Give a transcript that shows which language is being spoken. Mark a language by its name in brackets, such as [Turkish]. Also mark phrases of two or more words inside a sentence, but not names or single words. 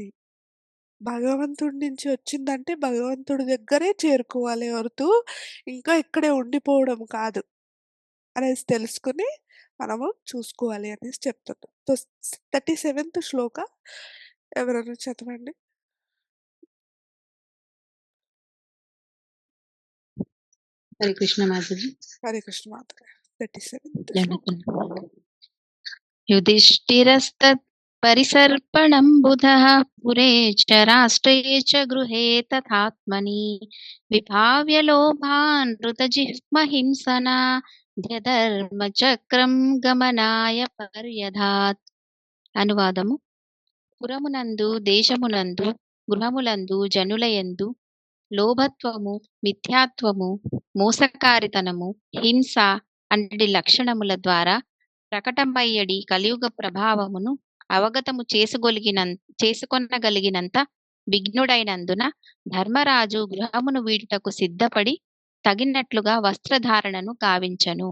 [Telugu] భగవంతుడి నుంచి వచ్చిందంటే భగవంతుడి దగ్గరే చేరుకోవాలి ಹೊರತು ఇంకా ఇక్కడే ఉండిపోవడం కాదు అనేసి తెలుసుకొని మనము చూసుకోవాలి అనేసి చెప్తున్నాం. 37th శ్లోక ఎవరైనా చదవండి. హరే కృష్ణ మాతాజీ. హరే కృష్ణ మాతాజీ. 37th శ్లోక. జనకులు. [Sanskrit] युधिष्ठिरस्तत् परिसर्पणं बुधः पुरे च राष्ट्रे च गृहे तथात्मनि विभाव्य लोभान् ऋतजिह्महिंसना ध्यधर्मचक्రం గమనాయ పర్యధాత్. [Telugu] అనువాదము: పురమునందు, దేశమునందు, గృహములందు, జనులయందు లోభత్వము, మిథ్యాత్వము, మోసకారితనము, హింస అన్నటి లక్షణముల ద్వారా ప్రకటమయ్యడి కలియుగ ప్రభావమును అవగతము చేసుకొనగలిగినంత విఘ్నుడైనందున ధర్మరాజు గృహమును వీడుటకు సిద్ధపడి తగినట్లుగా వస్త్రధారణను గావించను.